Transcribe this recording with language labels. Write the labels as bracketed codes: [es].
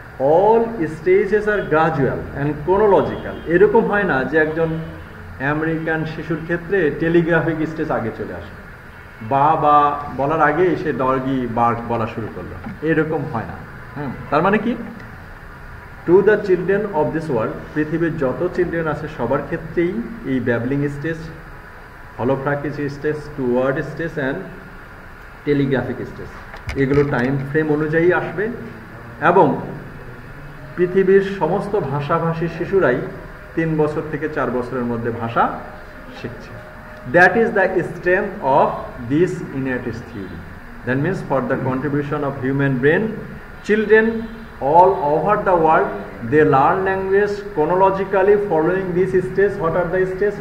[en] All stages are gradual and chronological. [bn] এরকম হয় না যে একজন আমেরিকান শিশুর ক্ষেত্রে টেলিগ্রাফিক স্টেজ আগে চলে আসে, বা বলার আগে সে ডগি বার্ক বলা শুরু করলো, এরকম হয় না। তার মানে কি, [en] to the children of this world, [bn] পৃথিবীর যত চিলড্রেন আছে সবার ক্ষেত্রেই এই babbling stage, হলোফ্রাকিক stage, two word stage and telegraphic stage, এগুলো টাইম ফ্রেম অনুযায়ী আসবে। এবং পৃথিবীর সমস্ত ভাষাভাষী শিশুরাই 3 বছর থেকে 4 বছরের মধ্যে ভাষা শিখছে। [en] That is the strength of this innatist theory. That means for the contribution of human brain, children all over the world, they learn language chronologically following these stages. What are the stages?